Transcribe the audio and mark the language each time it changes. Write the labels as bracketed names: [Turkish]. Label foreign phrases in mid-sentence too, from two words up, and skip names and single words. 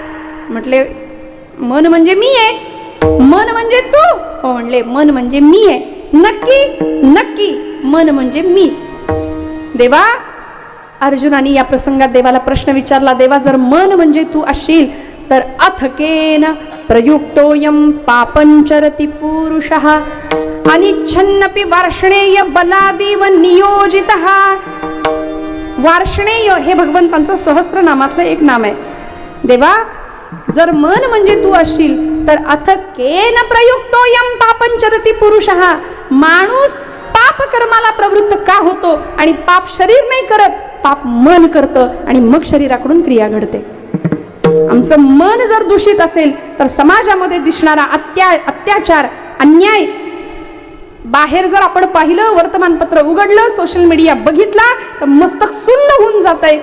[Marathi] म्हटले, मन म्हणजे मी आहे. मन म्हणजे तू? हो म्हणले, मन म्हणजे मी आहे. नक्की मन म्हणजे मी. देवा, अर्जुनाने या प्रसंगात देवाला प्रश्न विचारला, देवा जर मन म्हणजे तू असशील तर [Sanskrit] अथकेन प्रयुक्तोयम पापंचरति पुरुषः अनिच्छन्नपि वार्ष्णेय बलादेव नियोजितः. [Marathi] वार्ष्णेय हे भगवंतांचं सहस्रनामातलं एक नाम आहे. देवा, जर मन म्हणजे तू असशील तर [Sanskrit] अथकेन प्रयुक्तोयम पापंचरति पुरुषः. [Marathi] माणूस पाप कर्माला प्रवृत्त का होतो? आणि पाप शरीर नाही करत, पाप मन करतं आणि मग शरीराकडून क्रिया घडते. आमचं मन जर दूषित असेल तर समाजामध्ये दिसणारा अत्याचार, अन्याय, बाहेर जर आपण पाहिलं, वर्तमानपत्र उघडलं, [English] social media [Marathi] बघितला तर मस्तक सुन्न होऊन जात आहे.